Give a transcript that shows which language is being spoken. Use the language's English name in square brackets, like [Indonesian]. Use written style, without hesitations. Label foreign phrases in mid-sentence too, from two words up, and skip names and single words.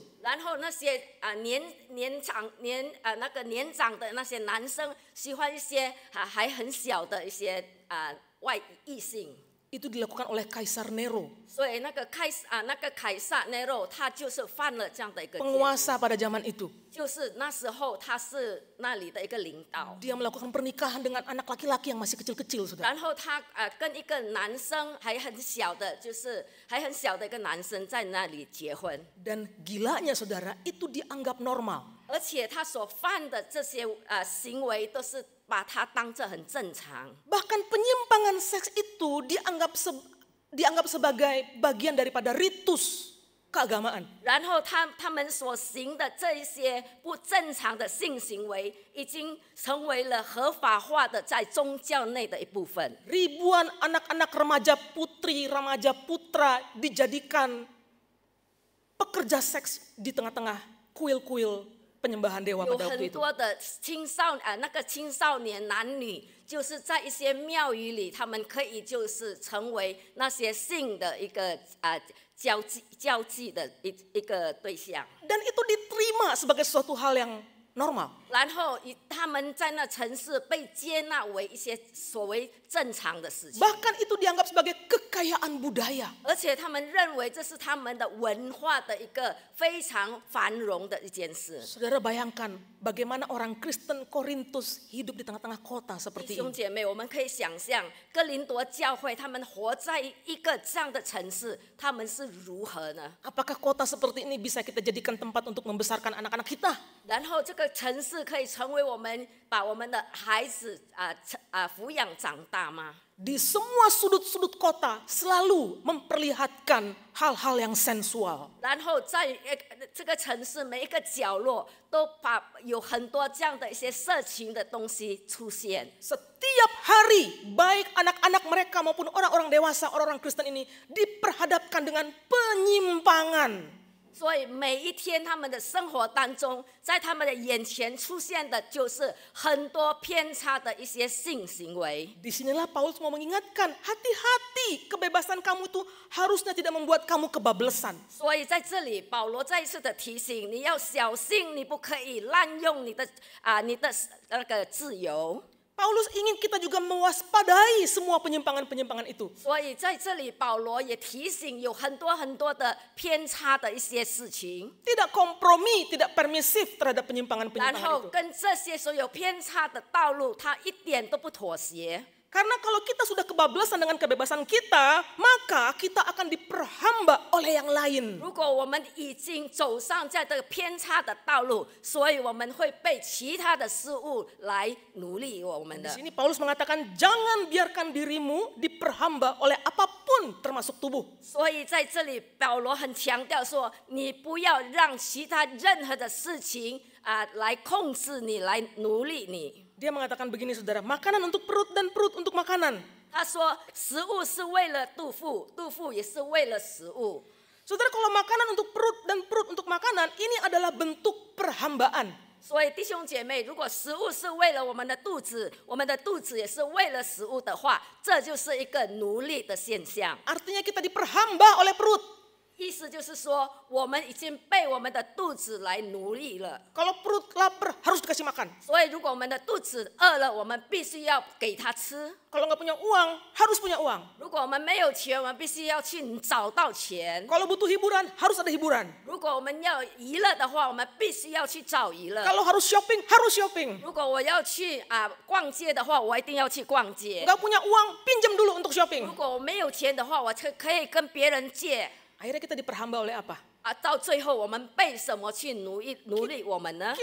[Chinese] 然后那些年长的那些男生喜欢一些还很小的一些异性。 [Indonesian] Itu dilakukan oleh Kaisar Nero, [Chinese] 所以那个凯撒 Nero 他就是犯了这样的一个戒律， [Indonesian] penguasa pada zaman itu. [Chinese] 就是那时候他是那里的一个领导。 [Indonesian] Dia melakukan pernikahan dengan anak laki-laki yang masih kecil-kecil, saudara. [Chinese] 然后他跟一个男生还很小的，就是还很小的一个男生在那里结婚， [Indonesian] Dan gilanya, saudara, itu dianggap normal. [Chinese] 而且他所犯的这些行为都是把它当作很正常。 [Indonesian] Bahkan penyimpangan seks itu dianggap sebagai bagian daripada ritus keagamaan. [Chinese] 然后他们所行的这一些不正常的性行为，已经成为了合法化的在宗教内的一部分。 [Indonesian] Ribuan anak-anak remaja putri, remaja putra dijadikan pekerja seks di tengah-tengah kuil-kuil penyembahan dewa [Chinese] 有 [Indonesian] pada waktu [Chinese] 很 [Indonesian] itu. [Chinese] 多的那个青少年男女，就是在一些庙宇里，他们可以就是成为那些性的一个交际的一个对象。 [Indonesian] Dan itu diterima sebagai suatu hal yang normal. [Chinese] 然后他们在那城市被接纳为一些所谓正常的事情， [Indonesian] Bahkan itu dianggap sebagai kekayaan budaya. [Chinese] 而且他们认为这是他们的文化的一个非常繁荣的一件事。 [Indonesian] Saudara bayangkan bagaimana orang Kristen Korintus hidup di tengah-tengah kota [Chinese] 弟 [Indonesian] seperti [Chinese] 兄 [Indonesian] ini. [Chinese] 姐妹，我们可以想象哥林多教会他们活在一个这样的城市，他们是如何呢？ [Indonesian] Apakah kota seperti ini bisa kita jadikan tempat untuk membesarkan anak-anak kita? [Chinese] 然后这个城市可以成为我们把我们的孩子抚养长大吗？ [Indonesian] Di semua sudut-sudut kota selalu memperlihatkan hal-hal yang sensual. [Chinese] 然后在这个城市每一个角落都有很多这样的一些色情的东西出现。 [Indonesian] Setiap hari, baik anak-anak mereka maupun orang-orang dewasa, orang-orang Kristen ini diperhadapkan dengan penyimpangan. [Chinese] 所以每一天他们的生活当中，在他们的眼前出现的就是很多偏差的一些性行为。 [Indonesian] Disinilah Paulus mau mengingatkan, hati-hati, kebebasan kamu itu harusnya tidak membuat kamu kebablasan. [Chinese] 所以在这里，保罗再一次的提醒你要小心，你不可以滥用你的那个自由。 [Indonesian] Paulus ingin kita juga mewaspadai semua penyimpangan-penyimpangan itu. [Chinese] 所以在这里，保罗也提醒有很多的偏差的一些事情， [Indonesian] Tidak kompromi, tidak permisif terhadap [Chinese] 然 [Indonesian] penyimpangan-penyimpangan [Chinese] 后 [Indonesian] itu. [Chinese] 跟这些所有偏差的道路，他一点都不妥协。 [Indonesian] Karena kalau kita sudah kebablasan dengan kebebasan kita, maka kita akan diperhamba oleh yang lain. [Chinese] 如果我们已经走上这个偏差的道路，所以我们会被其他的事物来奴隶我们 [Indonesian] Di [Chinese] 的。 [Indonesian] sini Paulus mengatakan, jangan biarkan dirimu diperhamba oleh apapun termasuk tubuh. [Chinese] 所以在这里，保罗很强调说，你不要让其他任何的事情来控制你，来奴隶你。 [Indonesian] Dia mengatakan begini saudara, makanan untuk perut dan perut untuk makanan. [Chinese] 他说，食物是为了肚腹，肚腹也是为了食物。 [Indonesian] Saudara, kalau makanan untuk perut dan perut untuk makanan, ini adalah bentuk perhambaan. [Chinese] 所以弟兄姐妹，如果食物是为了我们的肚子，我们的肚子也是为了食物的话，这就是一个奴隶的现象。 [Indonesian] Artinya kita diperhamba oleh perut. [Chinese] 意思就是说，我们已经被我们的肚子来奴役了。 [Indonesian] Kalau perut lapar harus dikasih makan. [Chinese] 所以，如果我们的肚子饿了，我们必须要给他吃。 [Indonesian] Kalau nggak punya uang, harus punya uang. [Chinese] 如果我们没有钱，我们必须要去找到钱。 [Indonesian] Kalau butuh hiburan, harus ada hiburan. [Chinese] 如果我们要娱乐的话，我们必须要去找娱乐。 [Indonesian] Kalau harus shopping, harus shopping. [Chinese] 如果我要去逛街的话，我一定要去逛街。 [Indonesian] Nggak punya uang, pinjam dulu untuk [Chinese] 如 [Indonesian] shopping. [Chinese] 果我没有钱的话，我可以跟别人借。 [Indonesian] Akhirnya kita diperhamba oleh apa? [Chinese] 到最后我们被什么去奴隶我们呢？